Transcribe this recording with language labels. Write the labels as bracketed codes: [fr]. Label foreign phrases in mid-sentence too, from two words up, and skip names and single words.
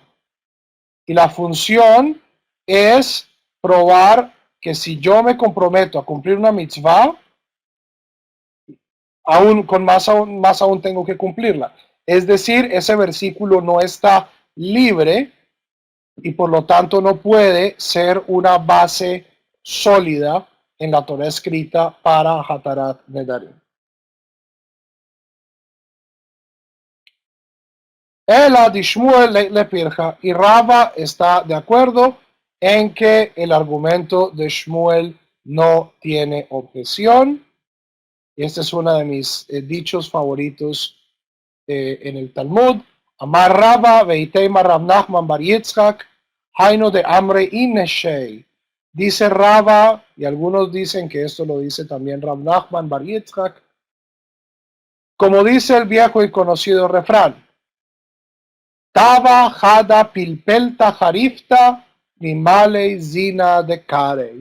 [es] Y la función es probar que si yo me comprometo a cumplir una mitzvah, aún con más aún tengo que cumplirla. Es decir, ese versículo no está libre y por lo tanto no puede ser una base sólida en la Torah escrita para [he] התרת נדרים. [arc] אלא דשמואל לא פירכא, [es] y Rava está de acuerdo en que el argumento de Shmuel no tiene objeción. Y este es uno de mis dichos favoritos en el Talmud. [arc] אמר רבא ואיתימא רב נחמן בר יצחק היינו דאמרי אינשי. [es] Dice Rava, y algunos dicen que esto lo dice también Rav Nachman bar Yitzchak, como dice el viejo y conocido refrán, [arc] טבא חדא פלפלתא חריפתא ממלי צנא דקרי.